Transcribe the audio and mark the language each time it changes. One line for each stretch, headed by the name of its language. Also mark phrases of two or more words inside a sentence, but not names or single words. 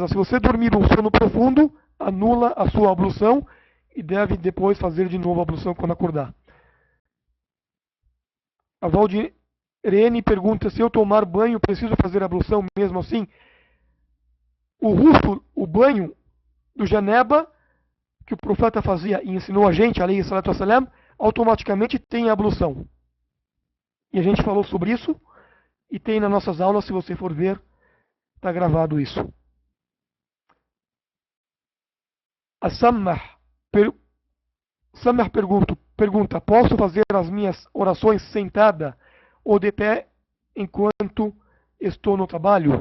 Portuguese: Se você dormir um sono profundo, anula a sua ablução e deve depois fazer de novo a ablução quando acordar. A Valdirene pergunta: se eu tomar banho, preciso fazer a ablução mesmo assim? O banho do janeba, que o profeta fazia e ensinou a gente,
Arabic: عليه الصلاة والسلام,
Portuguese: automaticamente tem a ablução. E a gente falou sobre isso, e tem nas nossas aulas, se você for ver, está gravado isso. A Sammah pergunta: posso fazer as minhas orações sentada ou de pé enquanto estou no trabalho?